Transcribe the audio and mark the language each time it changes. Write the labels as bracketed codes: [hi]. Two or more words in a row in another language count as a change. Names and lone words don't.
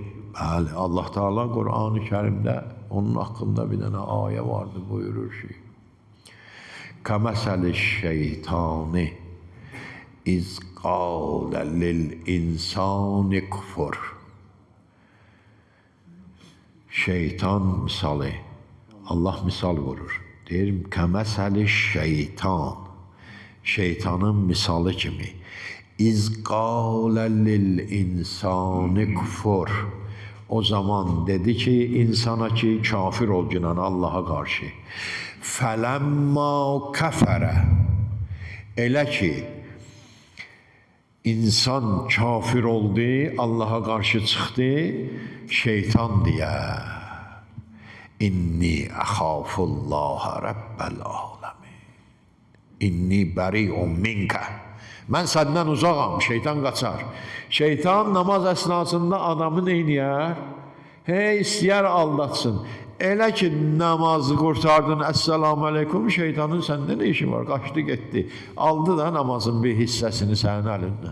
[az] Bəli, Allah Teala Qur'an-ı Kərimdə onun haqqında bir dənə ayə vardı, buyurur ki, [ar] كمثل الشيطان إذ قال للإنسان اكفر. [az] Şeytan misalı, Allah misal vurur. Deyir, [ar] كمثل الشيطان, [az] şeytanın misalı kimi. [ar] إذ قال للإنسان اكفر. [az] O zaman dedi ki, insana ki, kafir ol günan Allah'a karşı. [ar] فلما كفر. [az] Elə ki, İnsan kafir oldu, [tr] Allah'a karşı çıktı, şeytan diye. [ar] إني أخاف الله رب العالمين. إني بريء منك. [az] Mən səndən uzağam, şeytan qaçar. Şeytan namaz əsnasında adamı neyniyər? Hey, istəyər aldatsın. Elə ki, namazı qurtardın, [ar] السلام عليكم, [az] şeytanın səndə nə işi var? Qaçdı, getdi. Aldı da namazın bir hissəsini sənin əlindən.